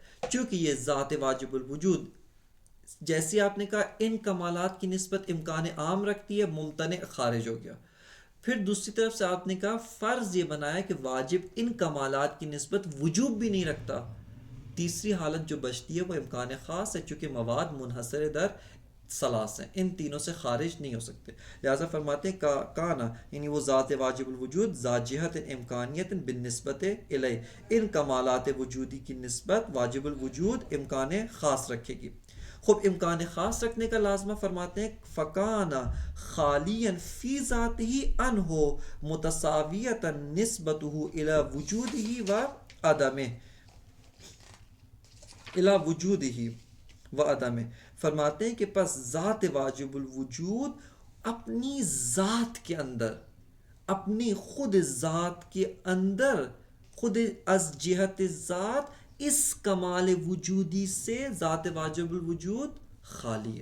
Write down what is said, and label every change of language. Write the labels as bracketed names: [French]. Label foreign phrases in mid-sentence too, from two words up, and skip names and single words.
[Urdu] چونکہ یہ ذات واجب الوجود جیسی آپ نے کہا ان کمالات کی نسبت امکان عام رکھتی ہے، ممتنع خارج ہو گیا. پھر دوسری طرف سے آپ نے کہا فرض یہ بنایا کہ واجب ان کمالات کی نسبت وجوب بھی نہیں رکھتا. تیسری حالت جو بچتی ہے وہ امکان خاص ہے، چونکہ مواد منحصر در ثلاث ہیں، ان تینوں سے خارج نہیں ہو سکتے. لہٰذا فرماتے ہیں کانا یعنی وہ ذات واجب الوجود [Arabic] ذات جہت امکانیت بالنسبت الیہ، [Urdu] ان کمالات وجودی کی نسبت واجب الوجود امکان خاص رکھے گی. خوب امکان خاص رکھنے کا لازمہ فرماتے ہیں [Arabic] فکانا خالیا فی ذاتہ عنہ متساویتا نسبتہ الی وجودہ و عدمہ، الی وجودہ و عدمہ. [Urdu] فرماتے ہیں کہ پس ذات واجب الوجود اپنی ذات کے اندر، اپنی خود ذات کے اندر، خود از جہت ذات اس کمال وجودی سے ذات واجب الوجود خالی ہے.